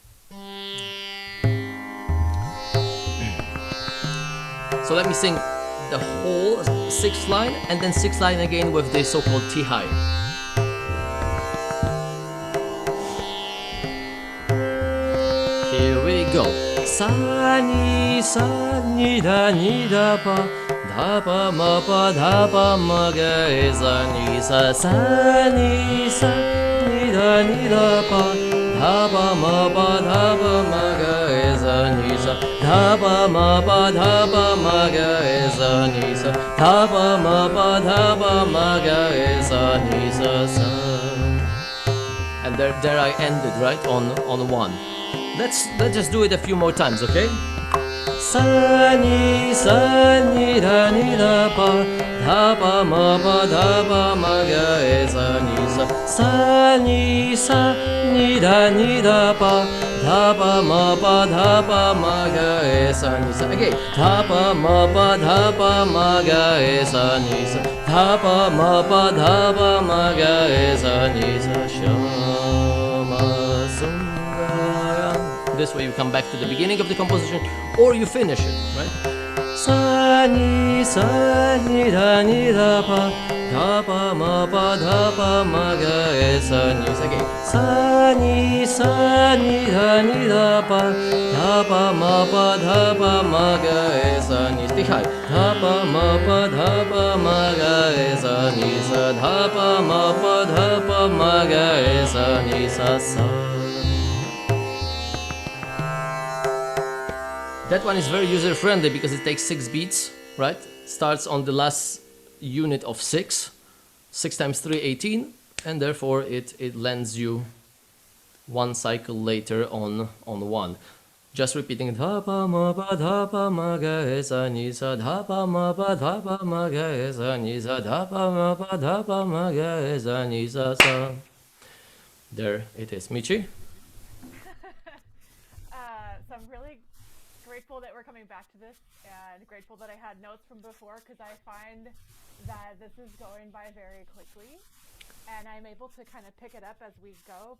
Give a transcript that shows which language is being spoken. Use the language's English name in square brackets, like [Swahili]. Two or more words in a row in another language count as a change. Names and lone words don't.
[English] So let me sing the whole sixth line, and then sixth line again with the so-called T high. Here we go. Sa ni da pa, da pa ma ga e sa ni sa ni da pa, da pa ma ga e sa ni sa, da pa ma ga e sa ni sa, da pa ma ga e sa ni sa sa. And there I ended, right, on one. Let's just do it a few more times, okay? Sa ni da pa, da pa ma ga e sa ni sa. Sa ni da pa, da pa ma ga e sa ni sa. Again, da pa ma ga e sa ni sa. Da pa ma ga e sa ni sa. Shama Sundaram. This way you come back to the beginning of the composition, or you finish it, right? Sa ni da pa, da pa ma ga e sa ni sa. Again, sa ni da pa, da pa ma ga e sa ni sa. High, da pa ma ga e sa ni sa, da pa ma ga e sa ni sa sa. That one is very user-friendly because it takes 6 beats, right? Starts on the last unit of 6. 6 times 3, 18, and therefore it lends you one cycle later on 1. Just repeating dha pa ma ga e sa ni sa, dha pa ma ga e sa ni sa, dha pa ma ga e sa ni sa sa. There it is. Michi? So I'm really grateful that we're coming back to this, and grateful that I had notes from before, because I find that this is going by very quickly and I'm able to kind of pick it up as we go.